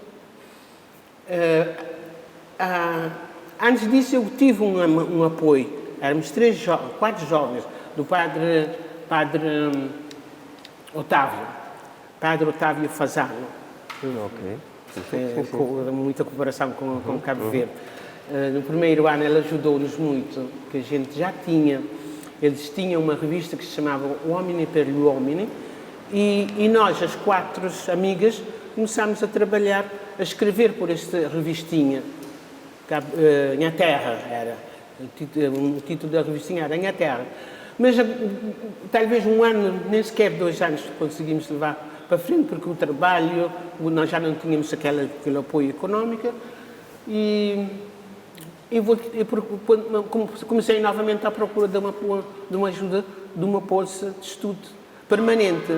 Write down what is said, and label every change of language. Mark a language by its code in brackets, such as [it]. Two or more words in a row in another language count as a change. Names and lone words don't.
[pt] Antes disso eu tive um apoio, éramos 4 jovens, do padre Otávio Fazano. Ok. Muita cooperação com Cabo Verde. No primeiro ano ele ajudou-nos muito, que a gente já tinha, eles tinham uma revista que se chamava O Homine per gli Uomini, e nós, as 4 amigas, começámos a trabalhar, a escrever por esta revistinha. Minha Terra era, o título da revistinha era Minha Terra. Mas talvez um ano, nem sequer 2 anos conseguimos levar para frente, porque o trabalho, nós já não tínhamos aquele apoio económico e comecei novamente à procura de uma ajuda, de uma bolsa de estudo permanente.